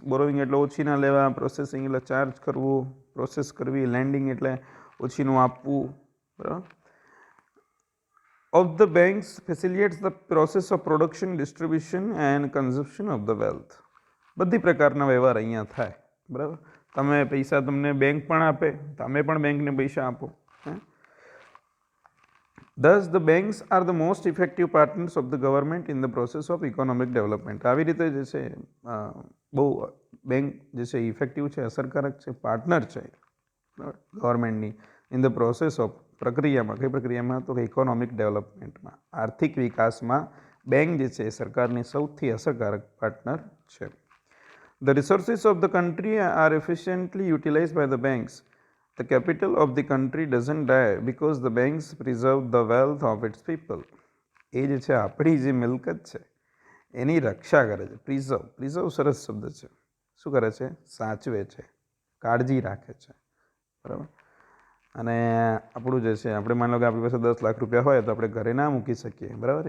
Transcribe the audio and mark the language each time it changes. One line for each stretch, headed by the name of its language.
Gujarati: Borrowing એટલે ઓછીના લેવા, processing એટલે ચાર્જ કરવું, પ્રોસેસ કરવી, લેન્ડિંગ એટલે ઓછીનું આપવું, બરાબર.
English: Of the banks facilitates the process of production, distribution and consumption of the wealth.
Gujarati: બધી પ્રકારના વ્યવહાર અહીંયા થાય, બરાબર. તમે પૈસા તમને બેંક પણ આપે, તમે પણ બેંકને પૈસા આપો.
English: Thus, the banks are the most effective partners of the government in the process of economic development.
Gujarati: આવી રીતે જે છે બહુ બેંક જે છે ઇફેક્ટિવ છે, અસરકારક છે, પાર્ટનર છે ગવર્મેન્ટની
English: in the process of,
Gujarati: પ્રક્રિયામાં. કઈ પ્રક્રિયામાં? તો કે ઇકોનોમિક ડેવલપમેન્ટમાં, આર્થિક વિકાસમાં બેંક જે છે એ સરકારની સૌથી અસરકારક પાર્ટનર છે.
English: The resources of the country are efficiently utilized by the banks. The capital of the country doesn't die because the banks preserve the wealth of its people.
Gujarati: એ જે છે આપણી જે મિલકત છે એની રક્ષા કરે છે. પ્રિઝર્વ સરસ શબ્દ છે. શું કરે છે? સાચવે છે, કાળજી રાખે છે, બરાબર. અને આપણું જે છે, આપણે માની લો કે આપણી પાસે 10 લાખ રૂપિયા હોય તો આપણે ઘરે ના મૂકી શકીએ, બરાબર.